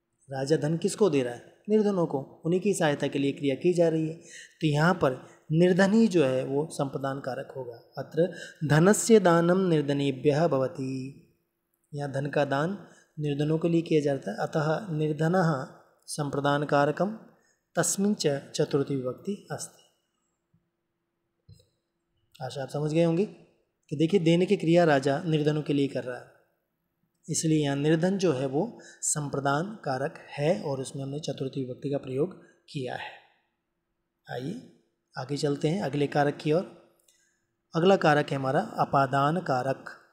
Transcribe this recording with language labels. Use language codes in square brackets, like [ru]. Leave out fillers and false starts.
[hi] राजा धन किसको दे रहा है? निर्धनों को, उन्हीं की सहायता के लिए क्रिया की जा रही है। तो यहाँ पर निर्धन ही जो है वो संप्रदान कारक होगा। [sa] अत्र धनस्य दानम निर्धनेभ्यः भवति, [hi] यहाँ धन का दान निर्धनों के लिए किया जाता है। [sa] अतः निर्धनः संप्रदान कारकम तस्मिन् च चतुर्थी विभक्ति अस्ति। [hi] आशा आप समझ गए होंगे कि देखिए देने की क्रिया राजा निर्धनों के लिए कर रहा है, इसलिए यहाँ निर्धन जो है वो संप्रदान कारक है और उसमें हमने चतुर्थी विभक्ति का प्रयोग किया है। आइए आगे चलते हैं अगले कारक की ओर। अगला कारक है हमारा अपादान कारक।